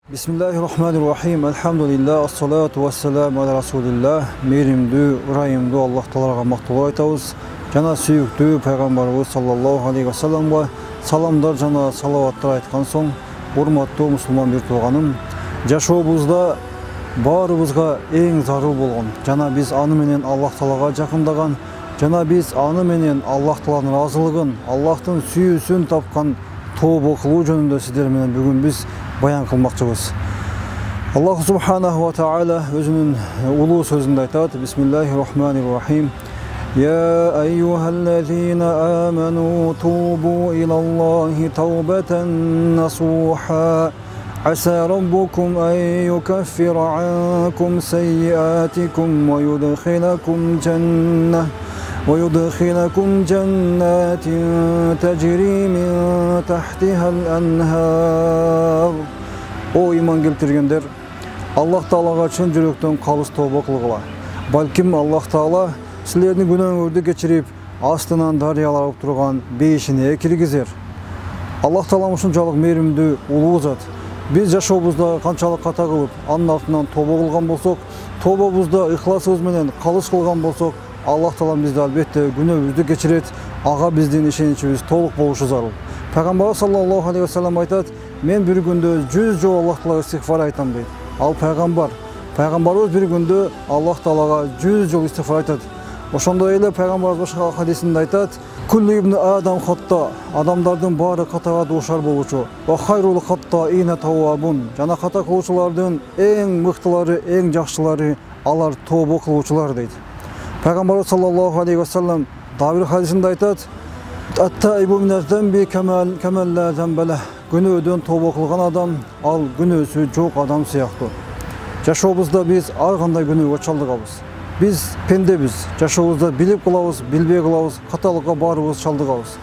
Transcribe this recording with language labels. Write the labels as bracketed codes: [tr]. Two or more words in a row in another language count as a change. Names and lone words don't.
[ar] بسم الله الرحمن الرحيم. الحمد لله. الصلاة والسلام على رسول الله. [ky] Meyrimdүү, ырайымдуу Аллах Таалага мактоо айтабыз. Жана сүйүктүү пайгамбарыбыз [ar] صلى الله عليه وسلم [ky] саламдар жана салаваттар айткан соң, урматтуу мусулман бир тууганым, жашообузда баарыбызга эң зарыл болгон, жана биз аны менен Аллах Таалага жакындаган, жана биз аны менен Аллах Тааланын ыраазылыгын, Аллахтын сүйүүсүн тапкан тобо кылуу жөнүндө сиздер менен бүгүн биз баян кылмакчыбыз. Аллах [ar] سبحانه وتعالى [ky] өзүнүн улуу сөзүндө айтат: [ar] بسم الله الرحمن الرحيم. يا أيها الذين آمنوا توبوا إلى الله توبة نصوحا. عسى ربكم أن يكفر عنكم سيئاتكم و يدخلكم جنات تجري من تحتها الأنهار. [ky] О иман келтиргендер, Аллах Таалага чын жүрөктөн калыс тобо кылгыла. Балким Аллах Таала силердин күнөөңөрдү кечирип, астынан дарыялар алып турган бейишине киргизер. Аллах Таала ушунчалык мээримдүү, улуу зат. Биз жашообузда канчалык ката кылып, анын артынан тобо кылган болсок, тобобузда ыхласыбыз менен калыс кылган болсок, Аллах Таала бизди албетте күнөөбүздү кечирет, ага биздин ишеничибиз толук болушу зарыл. Пайгамбар [ar] صلى الله عليه وسلم [ky] айтат: "Мен бир күндө 100 жолу Аллах Таалага истигфар айтам" дейт. Ал пайгамбарыбыз бир күндө Аллах Таалага 100 жолу истигфар айтат. Ошондой эле пайгамбарыбыз башка хадисинде айтат: [ar] "كل ابن آدم خطاء", [ky] адамдардын баары катага дуушар болчу. [ar] "وخير الخطائين التوابون", [ky] жана ката кылуучулардын эң мыктылары, эң жакшылары алар тобо кылуучулар дейт. Пайгамбар [ar] صلى الله عليه وسلم [ky] дагы бир хадисинде айтат: [ar] "التائب من الذنب كمن لا ذنب له". [ky] Күнөөдөн тобо кылган адам ал күнөөсү жок адам сыяктуу. Жашообузда биз ар кандай күнөөгө чалдыгабыз. Биз пендебиз. Жашообузда билип кылабыз, билбей кылабыз, каталыкка баарыбыз чалдыгабыз.